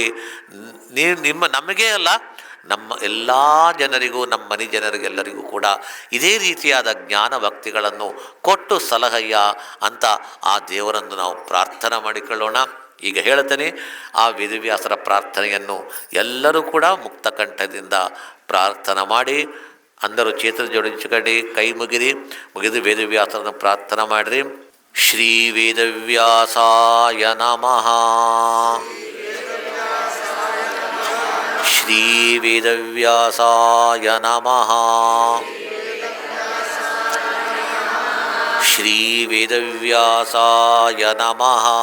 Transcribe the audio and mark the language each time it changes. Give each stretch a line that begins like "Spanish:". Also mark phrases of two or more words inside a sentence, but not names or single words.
Kannada: ನಮಗೇ ಅಲ್ಲ, ನಮ್ಮ ಎಲ್ಲ ಜನರಿಗೂ, ನಮ್ಮ ಮನೆ ಜನರಿಗೆಲ್ಲರಿಗೂ ಕೂಡ ಇದೇ ರೀತಿಯಾದ ಜ್ಞಾನ ಭಕ್ತಿಗಳನ್ನು ಕೊಟ್ಟು ಸಲಹಯ್ಯ ಅಂತ ಆ ದೇವರನ್ನು ನಾವು ಪ್ರಾರ್ಥನೆ ಮಾಡಿಕೊಳ್ಳೋಣ. ಈಗ ಹೇಳ್ತೇನೆ, ಆ ವೇದವ್ಯಾಸರ ಪ್ರಾರ್ಥನೆಯನ್ನು ಎಲ್ಲರೂ ಕೂಡ ಮುಕ್ತ ಕಂಠದಿಂದ ಪ್ರಾರ್ಥನೆ ಮಾಡಿ,
Telugu: అందరూ చేతులు జోడించుకోండి,
Kannada: ಕೈ ಮುಗಿದು ವೇದವ್ಯಾಸರನ್ನು ಪ್ರಾರ್ಥನೆ ಮಾಡಿರಿ.
Sanskrit: ಶ್ರೀ ವೇದವ್ಯಾಸಾಯ ನಮಃ. ಶ್ರೀ ವೇದವ್ಯಾಸಾಯ ನಮಃ. ಶ್ರೀ ವೇದವ್ಯಾಸಾಯ ನಮಃ.